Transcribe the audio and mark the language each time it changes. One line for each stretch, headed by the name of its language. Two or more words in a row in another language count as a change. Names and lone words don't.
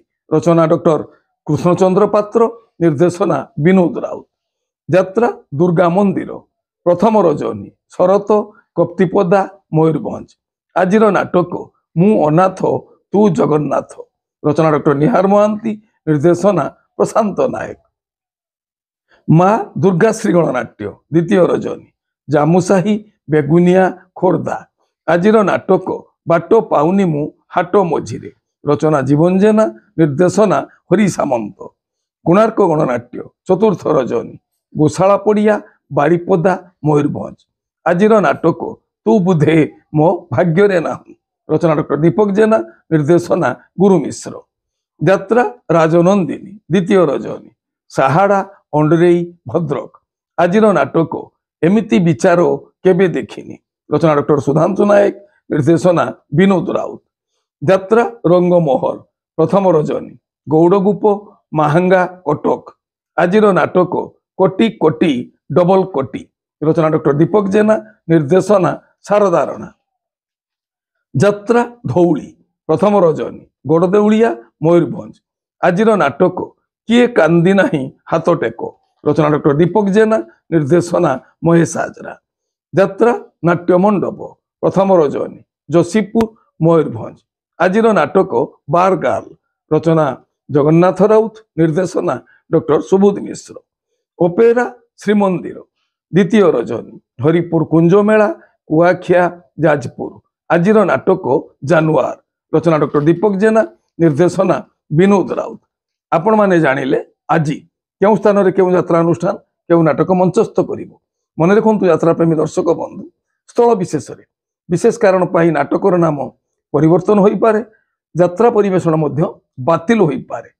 Odia: ରଚନା ଡକ୍ଟର କୃଷ୍ଣଚନ୍ଦ୍ର ପାତ୍ର, ନିର୍ଦ୍ଦେଶନା ବିନୋଦ ରାଉତ। ଯାତ୍ରା ଦୁର୍ଗା ମନ୍ଦିର ପ୍ରଥମ ରଜନୀ ଶରତ କପ୍ତିପଦା ମୟୂରଭଞ୍ଜ। ଆଜିର ନାଟକ ମୁଁ ଅନାଥ ତୁ ଜଗନ୍ନାଥ। ରଚନା ଡକ୍ଟର ନିହାର ମହାନ୍ତି, ନିର୍ଦ୍ଦେଶନା ପ୍ରଶାନ୍ତ ନାୟକ। ମାଁ ଦୁର୍ଗାଶ୍ରୀ ଗଣନାଟ୍ୟ ଦ୍ୱିତୀୟ ରଜନୀ ଜାମୁସାହି ବେଗୁନିଆ ଖୋର୍ଦ୍ଧା। ଆଜିର ନାଟକ ବାଟ ପାଉନି ମୁଁ ହାଟ ମଝିରେ। ରଚନା ଜୀବନ ଜେନା, ନିର୍ଦ୍ଦେଶନା ହରି ସାମନ୍ତ। କୋଣାର୍କ ଗଣନାଟ୍ୟ ଚତୁର୍ଥ ରଜନୀ ଗୋଶାଳା ପଡ଼ିଆ ବାରିପଦା ମୟୂରଭଞ୍ଜ। ଆଜିର ନାଟକ ତୁ ବୁଧେ ମୋ ଭାଗ୍ୟ ନା। ରଚନା ଡକ୍ଟର ଦୀପକ ଜେନା, ନିର୍ଦ୍ଦେଶନା ଗୁରୁ ମିଶ୍ର। ଯାତ୍ରା ରାଜନନ୍ଦିନୀ ଦ୍ୱିତୀୟ ରଜନୀ ସାହାଡ଼ା ଅଣ୍ଡରେଇ ଭଦ୍ରକ। ଆଜିର ନାଟକ ଏମିତି ବିଚାର କେବେ ଦେଖିନି ରଚନା ଡକ୍ଟର ସୁଧାଂଶୁ ନାୟକ ନିର୍ଦ୍ଦେଶନା ବିନୋଦ ରାଉତ ଯାତ୍ରା ରଙ୍ଗମହଲ ପ୍ରଥମ ରଜନୀ ଗୌଡ଼ଗୁପ ମାହାଙ୍ଗା କଟକ ଆଜିର ନାଟକ କୋଟି କୋଟି ଡବଲ କୋଟି ରଚନା ଡକ୍ଟର ଦୀପକ ଜେନା ନିର୍ଦ୍ଦେଶନା ଶାରଦା ରାଣା ଯାତ୍ରା ଧଉଳି ପ୍ରଥମ ରଜନୀ ଗଡ଼ଦେଉଳିଆ ମୟୂରଭଞ୍ଜ ଆଜିର ନାଟକ କିଏ କାନ୍ଦି ନାହିଁ ହାତ ଟେକ ରଚନା ଡକ୍ଟର ଦୀପକ ଜେନା ନିର୍ଦ୍ଦେଶନା ମହେଶ ହାଜରା ଯାତ୍ରା ନାଟ୍ୟ ମଣ୍ଡପ ପ୍ରଥମ ରଜନୀ ଯୋଶୀପୁର ମୟୂରଭଞ୍ଜ ଆଜିର ନାଟକ ବାର ଗାର୍ଲ ରଚନା ଜଗନ୍ନାଥ ରାଉତ ନିର୍ଦ୍ଦେଶନା ଡକ୍ଟର ସୁବୋଧ ମିଶ୍ର ଅପେରା ଶ୍ରୀମନ୍ଦିର ଦ୍ୱିତୀୟ ରଜନୀ ହରିପୁର କୁଞ୍ଜମେଳା କୁଆଖିଆ ଯାଜପୁର ଆଜିର ନାଟକ ଜାନୁଆର ରଚନା ଡକ୍ଟର ଦୀପକ ଜେନା ନିର୍ଦ୍ଦେଶନା ବିନୋଦ ରାଉତ ଆପଣ ମାନେ ଜାଣିଲେ ଆଜ କେଉଁ ସ୍ଥାନ ରେ କେଉଁ ଯାତ୍ରା ଅନୁଷ୍ଠାନ କେଉଁ ନାଟକ ମଞ୍ଚସ୍ଥ କରିବ ମନେ ରଖନ୍ତୁ ଯାତ୍ରା ପ୍ରେମୀ ଦର୍ଶକ ବନ୍ଧୁ ସ୍ଥଳ ବିଶେଷ ବିଶେଷ କାରଣ ପାଇଁ ନାଟକର ନାମ ପରିବର୍ତ୍ତନ ହୋ ପାରେ ଯାତ୍ରା ପରିବେଷଣ ବାତିଲ ହୋ ପାରେ